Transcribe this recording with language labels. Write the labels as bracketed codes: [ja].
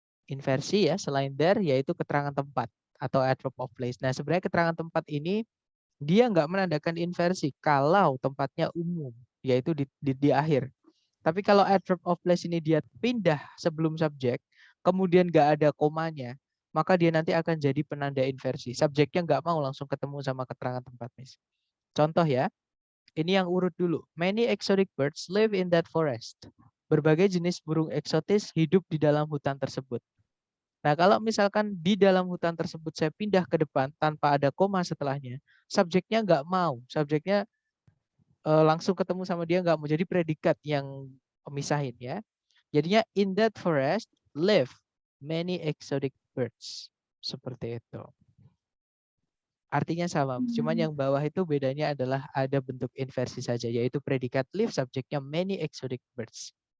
[id] Inversi ya, selain there yaitu keterangan tempat atau adverb of place. Nah, sebenarnya keterangan tempat ini dia nggak menandakan inversi kalau tempatnya umum, yaitu di akhir. Tapi kalau adverb of place ini dia pindah sebelum subjek, kemudian nggak ada komanya, maka dia nanti akan jadi penanda inversi. Subjeknya nggak mau langsung ketemu sama keterangan tempat, Miss. Contoh ya, ini yang urut dulu. [en] Many exotic birds live in that forest. [id] Berbagai jenis burung eksotis hidup di dalam hutan tersebut. Nah, kalau misalkan di dalam hutan tersebut saya pindah ke depan tanpa ada koma setelahnya, subjeknya nggak mau. Subjeknya langsung ketemu sama dia nggak mau. Jadi predikat yang pemisahin ya. Jadinya [en] in that forest live many exotic birds. [id] Seperti itu. Artinya sama, cuman yang bawah itu bedanya adalah ada bentuk inversi saja, yaitu predikat live, subjeknya many exotic birds.